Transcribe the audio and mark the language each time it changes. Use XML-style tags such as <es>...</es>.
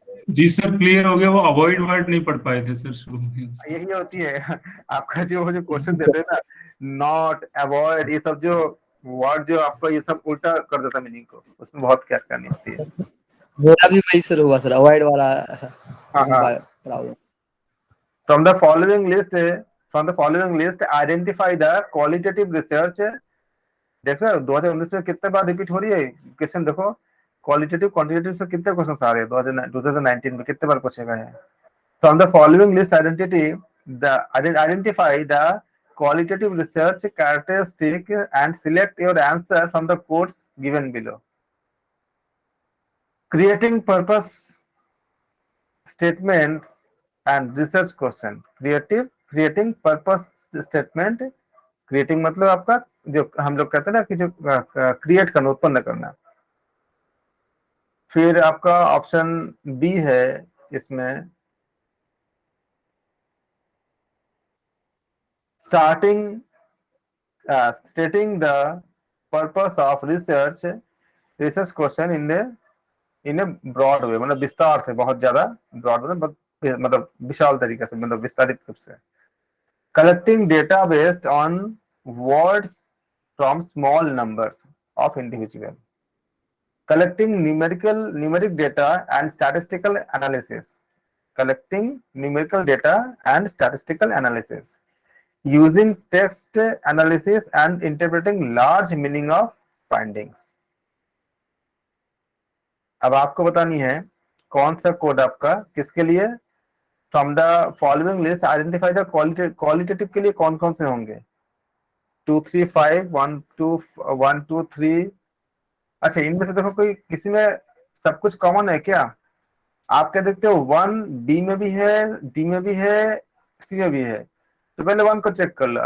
<hi>जी sir clear हो गया। वो अवॉइड वर्ड नहीं पढ़ पाए थे सर शुरू में। यही होती है आपका जो क्वेश्चन देते हैं ना, नॉट, अवॉइड, ये सब जो वर्ड जो आपका ये सब उल्टा कर देता मीनिंग को, उसमें बहुत क्या करनी होती है। मेरा भी वही शुरू हुआ सर, अवॉइड वाला हाँ उसमें हाँ। Problem.</hi> <en>From the following list, identify the qualitative research।</en> <hi>देख रहे हो 2019 में कितने बार रिपीट हो रही है क्वेश्चन, देखो क्वालिटेटिव क्वांटिटेटिव से कितने क्वेश्चन आ रहे हैं 2019 में, कितने बार पूछेगा है।</hi> <en>From the following list identify the qualitative research characteristic and select your answer from the quotes given below। creating purpose statements and research question। creating purpose statement,</en> <hi>creating मतलब आपका जो हम लोग कहते हैं ना कि जो क्रिएट करना, उत्पन्न करना। फिर आपका ऑप्शन बी है इसमें,</hi> <en>stating the purpose of research question in a broad way,</en> <hi>मतलब विस्तार से, बहुत ज्यादा ब्रॉड मतलब विशाल तरीके से, मतलब विस्तारित रूप से।</hi> <en>Collecting data based on words from small numbers of individual. collecting numeric data and statistical analysis। collecting numerical data and statistical analysis using text analysis and interpreting large meaning of findings।</en> <hi>अब आपको बतानी है कौन सा code आपका किसके लिए।</hi> <en>from the following list identify the qualitative</en> <hi>के लिए कौन कौन से होंगे। 2 3 5 1 2 1 2 3। अच्छा, इनमें से देखो कोई किसी में सब कुछ कॉमन है क्या। आप क्या देखते हो 1 बी में भी है, डी में भी है, सी में भी है, तो पहले 1 को चेक कर लो।</hi>